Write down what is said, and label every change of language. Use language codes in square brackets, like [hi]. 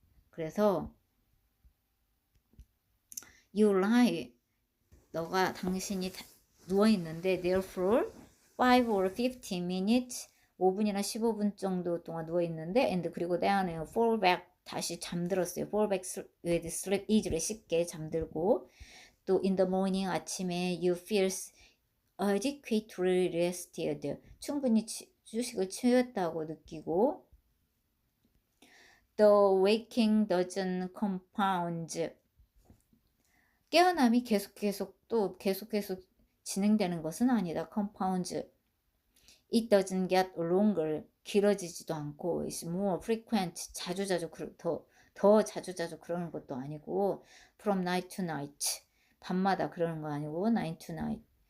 [ko] 그래서 [en] you lie, [ko] 당신이 누워있는데 [en] therefore 5 or 15 minutes, [ko] 5분이나 15분 정도 동안 누워있는데, and 그리고 [en] then fall back, [ko] 다시 잠들었어요. [en] fall back with sleep easily, [ko] 쉽게 잠들고. [en] 또 in the morning, [ko] 아침에 [en] you feel adequately rested, [ko] 충분히 휴식을 취했다고 느끼고. [en] The waking doesn't compound, [ko] 깨어남이 계속 진행되는 것은 아니다. [en] compounds. It doesn't get longer, [ko] 길어지지도 않고, [en] it's more frequent, [ko] 더 자주자주 그러는 것도 아니고, [en] from night to night, [ko] 밤마다 그러는 거 아니고, [en] night to night.